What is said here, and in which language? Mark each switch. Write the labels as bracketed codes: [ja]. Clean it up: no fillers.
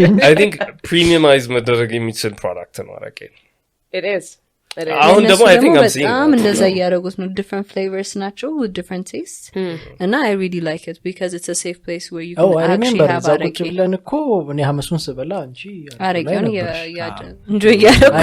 [en] I think premiumize [am] መደረግ የሚችል product ነው አረቄ [en] it is [am] አሁን ደግሞ [en] I think I'm seeing [am] በጣም እንደዛ ያደረጉት ነው [en] different flavors ናቸው with different tastes and I really like it because it's a safe place where you can actually have arake [am] ብለን እኮ እኔ ሐመሱን ስበላ እንጂ አረቄውን enjoy ያደረኩ